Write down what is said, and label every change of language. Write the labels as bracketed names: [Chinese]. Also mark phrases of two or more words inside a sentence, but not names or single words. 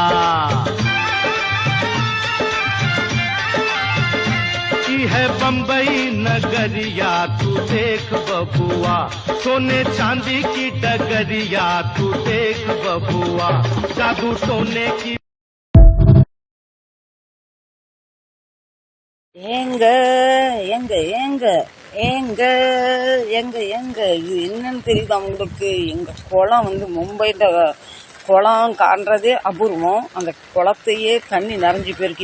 [Bhojpuri] ई है बम्बई नगरिया तू देख बबुआ। सोने चांदी की डगरिया तू देख बबुआ। जादू टोने की [Tamil] ஏங்க எங்க எங்க ஏங்க எங்க எங்க இது என்னன்னு தெரியுது அவங்களுக்கு. எங்க குளம் வந்து மும்பைல குளம் காண்றதே அபூர்வம். அந்த குளத்தையே தண்ணி நிறைஞ்சு போயிருக்கு.